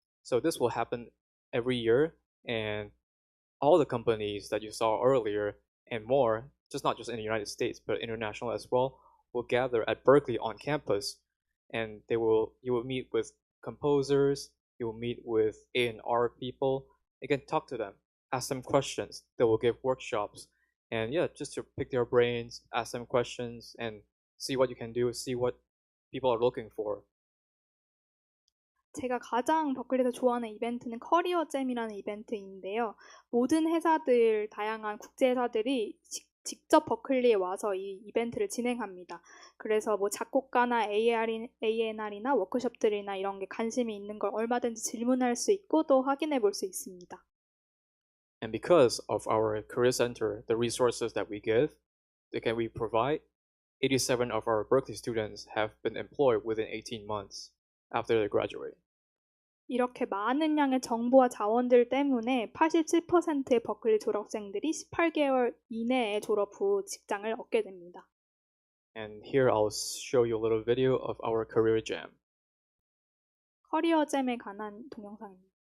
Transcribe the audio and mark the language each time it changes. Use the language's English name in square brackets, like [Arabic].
[English] So this will happen every year, and all the companies that you saw earlier and more, not just in the United States but international as well, will gather at Berklee on campus, and you will meet with composers, you will meet with A&R people, You can talk to them, ask them questions. They will give workshops, and yeah, just to pick their brains, ask them questions, and see what you can do, see what people are looking for. [Korean] 제가 가장 버클리에서 좋아하는 이벤트는 커리어잼이라는 이벤트인데요. 모든 회사들, 다양한 국제 회사들이 직접 버클리에 와서 이 이벤트를 진행합니다. 그래서 뭐 작곡가나 A&R이나 워크숍들이나 이런 게 관심이 있는 걸 얼마든지 질문할 수 있고 또 확인해 볼 수 있습니다. [English] And because of our career center, the resources that we give, we provide, 87 of our Berklee students have been employed within 18 months after they graduate. [Korean] 이렇게 많은 양의 정보와 자원들 때문에 87%의 버클리 졸업생들이 18개월 이내에 졸업 후 직장을 얻게 됩니다. [English] And here I'll show you a little video of our career jam. [Korean] 커리어잼에 관한 동영상입니다.